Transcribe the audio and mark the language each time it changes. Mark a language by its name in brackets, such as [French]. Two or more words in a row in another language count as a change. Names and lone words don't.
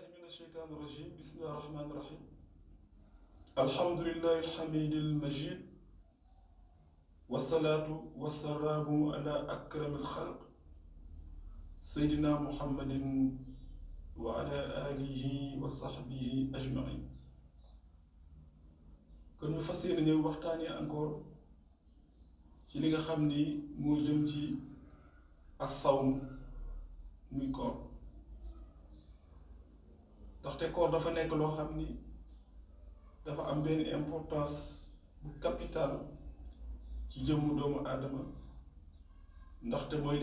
[Arabic] الشيطان الرجيم بسم الله الرحمن الرحيم الحمد لله الحميد المجيد والصلاة والسلام على أكرم الخلق سيدنا محمد وعلى آله وصحبه أجمعين. [Wolof] kon ñu fas yéene ñëw waxtaanee encore ci li nga xam ni moo jëm ci as-sawm muy koor ndaxte koor dafa nekk loo xam ni dafa am benn importance bu capital ci jëmmu doomu aadama ndaxte mooy li